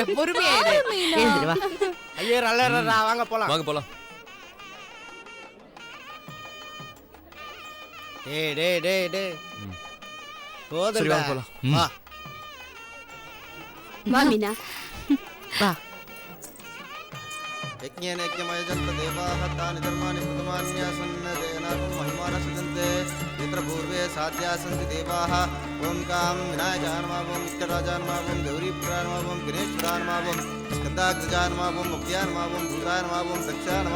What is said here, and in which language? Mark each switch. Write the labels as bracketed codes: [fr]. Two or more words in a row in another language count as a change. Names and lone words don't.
[ta] பொறுமையா இரு. எழுந்திரு வா. ஐயர் அல்லறா, வாங்க போலாம். வாங்க போலாம். டேய் டேய் டேய் டேய். சரி, போதும்டா. வாங்க போலாம். வா. வா மீனா, வா. [sa] यज्ञेन यज्ञमयजन्त देवाः तानि धर्माणि प्रथमान्यासन् तेनाकं महिमानः सृजन्ते यत्र पूर्वे साध्याः सन्ति देवाः ॐ कां विनायकाय नमः ॐ विघ्नराजाय नमः ॐ गौरीपुत्राय नमः ॐ गणेशपुराय नमः ॐ स्कन्दाग्रजाय नमः ॐ मुख्याय नमः ॐ भूताय नमः ॐ दक्षाय नमः